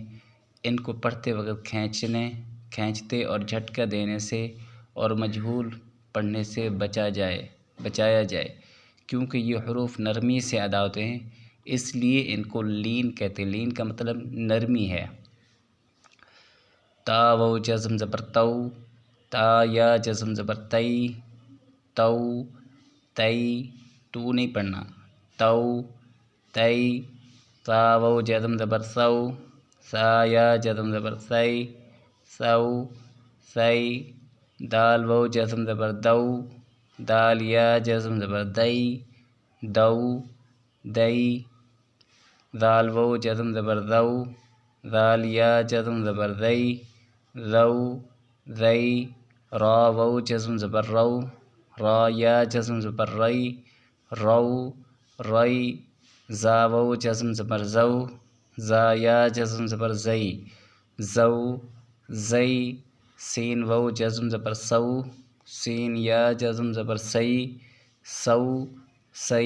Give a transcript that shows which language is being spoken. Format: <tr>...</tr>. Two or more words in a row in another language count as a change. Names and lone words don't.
<ur>ان کو پڑھتے وقت کھینچتے اور جھٹکا دینے سے اور مجہول پڑھنے سے بچایا جائے، کیونکہ یہ حروف نرمی سے ادا ہوتے ہیں، اس لیے ان کو لین کہتے ہیں۔ لین کا مطلب نرمی ہے۔ تا و جزم زبر تو، تا یا جزم زبر تئی، تو تئی، تو نہیں پڑھنا، تو تئی۔ تا و جزم زبر سو، سا یا جزم زبر سی، سو سی۔ دال و جزم زبر دو، دال یا جزم زبر دئی، دو دئی۔ دال و جزم زبر دو، دال یا جزم زبر دئی، رو رئی۔ را و جزم زبر رو، را یا جزم زبر رئی، رو رئی۔ زا و جزم زبر زو، زا یا جزم زبر زئی، زو زئی۔ سین و جزم زبر سو، سین یا جزم زبر سئی، سو سئی۔</ur>